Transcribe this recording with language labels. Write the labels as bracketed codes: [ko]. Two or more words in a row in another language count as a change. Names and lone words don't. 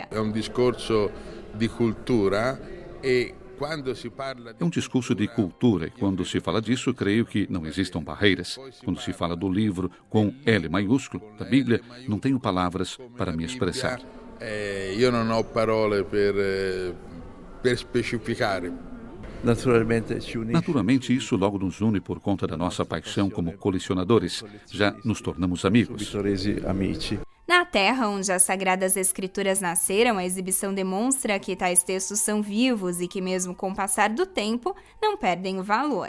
[pt] É um discurso de cultura e é um discurso de cultura e quando se fala disso, creio que não existam barreiras. Quando se fala do livro com L maiúsculo, da Bíblia, não tenho palavras para me expressar. Eu não [it] ho parole per specificare. Naturalmente, [pt] isso logo nos une por conta da nossa paixão como colecionadores. Já nos tornamos amigos. Na terra onde as Sagradas Escrituras nasceram, a exibição demonstra que tais textos são vivos e que, mesmo com o passar do tempo, não perdem o valor.